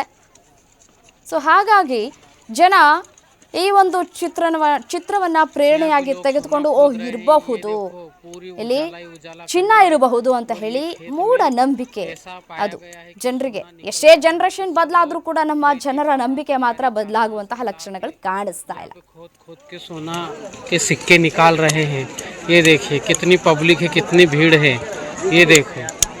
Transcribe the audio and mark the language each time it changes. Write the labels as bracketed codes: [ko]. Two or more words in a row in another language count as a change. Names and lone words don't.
[kn] ಸೊ ಹಾಗಾಗಿ ಜನ ಈ ಒಂದು ಚಿತ್ರವನ್ನ ಪ್ರೇರಣೆಯಾಗಿ ತೆಗೆದುಕೊಂಡು ಇರಬಹುದು, ಇಲ್ಲಿ ಚಿನ್ನ ಇರಬಹುದು ಅಂತ ಹೇಳಿ ಮೂಢ ನಂಬಿಕೆ. ಅದು ಜನರಿಗೆ ಎಷ್ಟೇ ಜನರೇಷನ್ ಬದಲಾದ್ರೂ ಕೂಡ ನಮ್ಮ ಜನರ ನಂಬಿಕೆ ಮಾತ್ರ ಬದಲಾಗುವಂತಹ ಲಕ್ಷಣಗಳು ಕಾಣಿಸ್ತಾ ಇಲ್ಲ. [hi] सोना के सिक्के निकाल रहे हैं. ये देखिए कितनी पब्लिक है, कितनी भीड़ है. ये देखो.